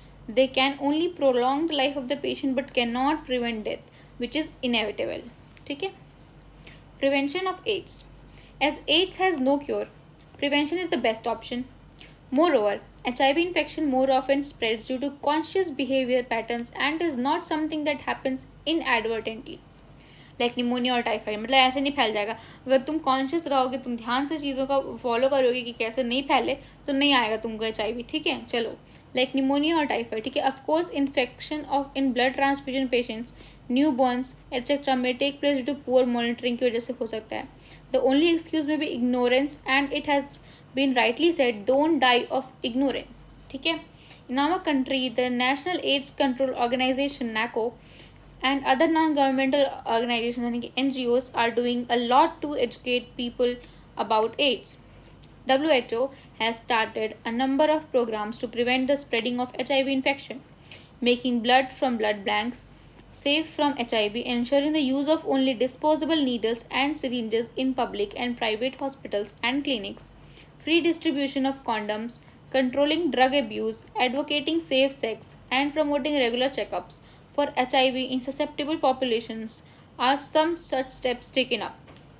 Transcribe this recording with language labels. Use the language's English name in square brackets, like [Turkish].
[English] They can only prolong the life of the patient but cannot prevent death, which is inevitable. [Hindi] ठीक है? [English] Prevention of AIDS. As AIDS has no cure, prevention is the best option. Moreover, HIV infection more often spreads due to conscious behavior patterns and is not something that happens inadvertently. [Hindi] Like pneumonia और typhoid, मतलब ऐसे नहीं फैल जाएगा. अगर तुम conscious रहोगे, तुम ध्यान से चीज़ों का फॉलो करोगे कि कैसे नहीं फैले, तो नहीं आएगा तुमको HIV. ठीक है, चलो. [English] Like pneumonia और typhoid. ठीक है, of course infection of in blood transfusion patients, newborns etcetera में take place due to poor monitoring [Hindi] की वजह से हो सकता है. [English] The only excuse may be ignorance and it has been rightly said, don't die of ignorance. [Hindi] ठीक है. [English] In our country the national AIDS control organization NACO and other non-governmental organizations NGOs are doing a lot to educate people about AIDS. WHO has started a number of programs to prevent the spreading of HIV infection, making blood from blood banks safe from HIV, ensuring the use of only disposable needles and syringes in public and private hospitals and clinics, free distribution of condoms, controlling drug abuse, advocating safe sex, and promoting regular checkups for HIV in susceptible populations are some such steps taken up.